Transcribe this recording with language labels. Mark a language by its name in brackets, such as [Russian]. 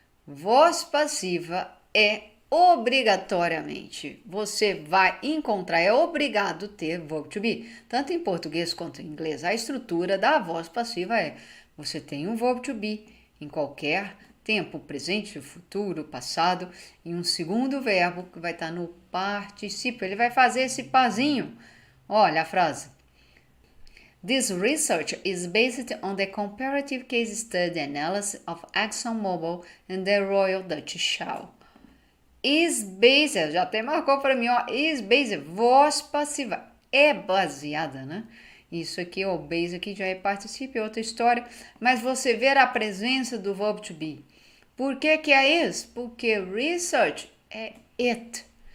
[Portuguese] Voz passiva é obrigatoriamente, você vai encontrar, é obrigado ter verb to be, tanto em português quanto em inglês. A estrutura da voz passiva é, você tem um verb to be em qualquer tempo presente, futuro, passado, e um segundo verbo que vai estar no particípio. Ele vai fazer esse parzinho. Olha a frase. [English] This research is based on the comparative case study analysis of ExxonMobil and the Royal Dutch Shell. [Portuguese] Is based, já até marcou para mim, ó, is based, voz passiva, é baseada, né? Isso aqui, o base aqui já é participe, é outra história, mas você vê a presença do verbo to be. Por que que é is? Porque research é it.